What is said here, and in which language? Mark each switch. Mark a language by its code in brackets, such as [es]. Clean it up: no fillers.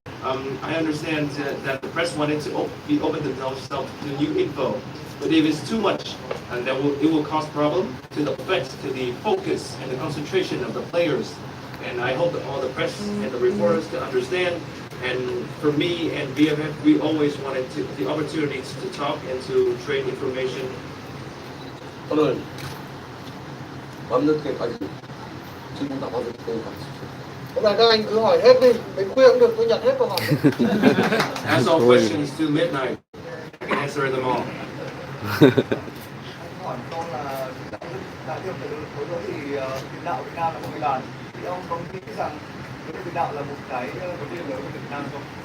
[en] I understand that the press wanted to be open themselves to new info, but if it's too much, and it will cause problem to the effect, to the focus and the concentration of the players. And I hope that all the press and the reporters to understand. And for me and BFF, we always wanted the opportunities to talk and to trade information. [ko] 오늘 밤늦게까지 질문 다 받을 테니까. [vi] Hôm nay các anh cứ hỏi hết đi, đến khuya cũng được, tôi nhận hết câu hỏi. [en] Ask all questions to midnight. I can answer them all. [vi] hỏi một câu là đại diện của đối với thì tiền đạo Việt Nam là một cái bàn, thì ông có nghĩ rằng tiền đạo là một cái vấn đề lớn của Việt Nam không?